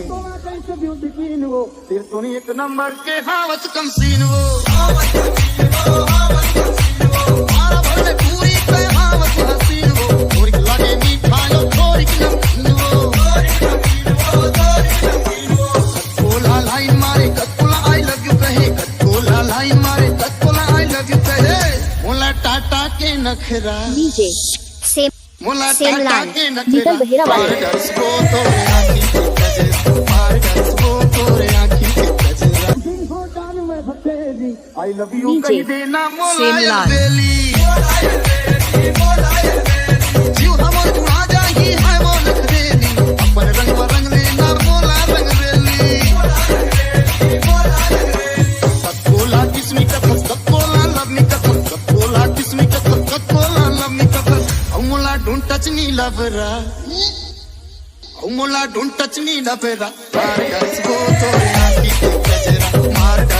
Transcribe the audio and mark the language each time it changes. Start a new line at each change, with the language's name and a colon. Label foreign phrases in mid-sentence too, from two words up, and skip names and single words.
Chhattisgarhi: फिर सुनी एक नंबर के हावत कम सीन वो मारा भरने पूरी पे हावत हसीन वो, थोड़ी लगे मीठा यो थोड़ी नमकीन वो, कटकोला लाइन मारे कटकोला
English: I love you
Chhattisgarhi: कहे, कटकोला लाइन मारे कटकोला
English: I love you
Chhattisgarhi: कहे, मोला टाटा के नखरा, डीजे सेम मोला सेमलाल टाटा के बीटल नखरा, बहेरा वाले। मार डस वो तोरे आँखी के गजेरा, मार डस वो तोरे आँखी के गजेरा।
English: I love you
Chhattisgarhi: डीजे कही देना मोला सेमलाल। बेली, जीव हमर जुड़ा जाही है वो नखरेली, अपन रंग में रंग लेना मोला रंग बेली। कटकोला किस्मी कथस, कटकोला लवनी कथस, कटकोला किस्मी कथस, कटकोला लवनी कथस, मोला
English: don't touch me
Chhattisgarhi: लवरा, मोला
English: don't touch me
Chhattisgarhi: लवरा, मार डस वो तोरे आँखी के गजेरा, मार